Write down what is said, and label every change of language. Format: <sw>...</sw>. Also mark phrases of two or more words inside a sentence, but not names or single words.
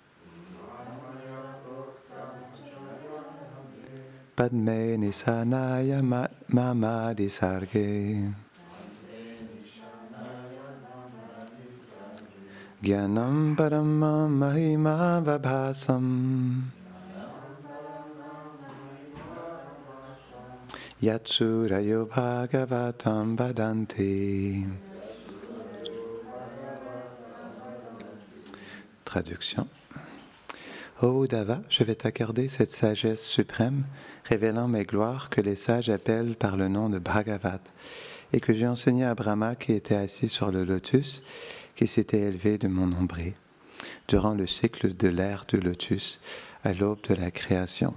<sa>Padme Nisanaya Mamadi Sarge Gyanam Paramam Mahima Vabhasam Yatsurayo Bhagavatam Vadanti.</sa> <fr>Traduction. Ô Uddhava, je vais t'accorder cette sagesse suprême, révélant mes gloires que les sages appellent par le nom de Bhagavat, et que j'ai enseigné à Brahma qui était assis sur le lotus, qui s'était élevé de mon nombril, durant le cycle de l'ère du lotus, à l'aube de la création.</fr>